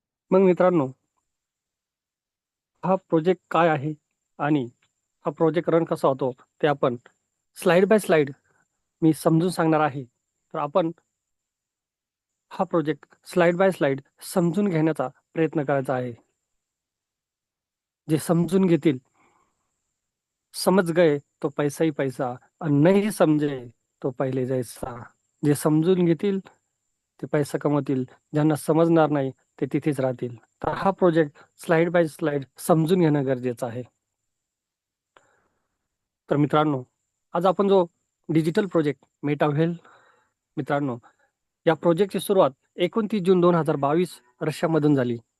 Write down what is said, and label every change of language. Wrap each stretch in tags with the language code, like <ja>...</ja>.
<mr>मग मित्रांनो, हा प्रोजेक्ट काय आहे आणि हा प्रोजेक्ट रन कसा होतो ते आपण स्लाइड बाय स्लाइड मी समजून सांगणार आहे. तर आपण हा प्रोजेक्ट स्लाइड बाय स्लाइड समजून घेण्याचा प्रयत्न करायचा आहे. जे समजून घेतील,</mr> <hi>समझ गए तो पैसा ही पैसा और नहीं समझे तो पहिले जैसा.</hi> <mr>जे समजून घेतील ते पैसा कमवतील, ज्यांना समजणार नाही ते तिथेच राहतील. तर हा प्रोजेक्ट स्लाइड बाय स्लाइड समजून घेणं गरजेचं आहे. तर मित्रांनो, आज आपण जो डिजिटल प्रोजेक्ट मेटा व्हेल, मित्रांनो, या प्रोजेक्टची सुरुवात 29 जून 2022 रशियामधून झाली.</mr>